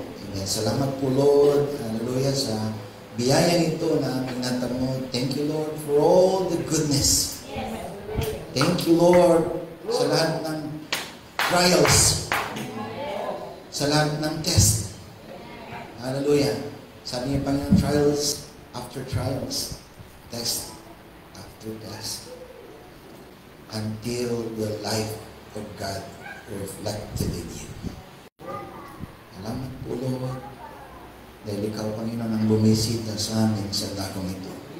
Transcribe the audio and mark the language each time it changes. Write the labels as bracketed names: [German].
[English] Amen. [Filipino] Salamat po, Lord. Hallelujah. Sa biyaya nito na aming natamo. [English] Thank you, Lord, for all the goodness. Thank you, Lord, [Filipino] sa lahat ng trials, sa lahat ng test. Hallelujah. Sabi niya Panginoon, [English] trials after trials, test after test, until the life of God reflected in you. [Filipino] Salamat po, Lord, dahil ikaw, Panginoon, ang bumisita sa amin sa dakong ito.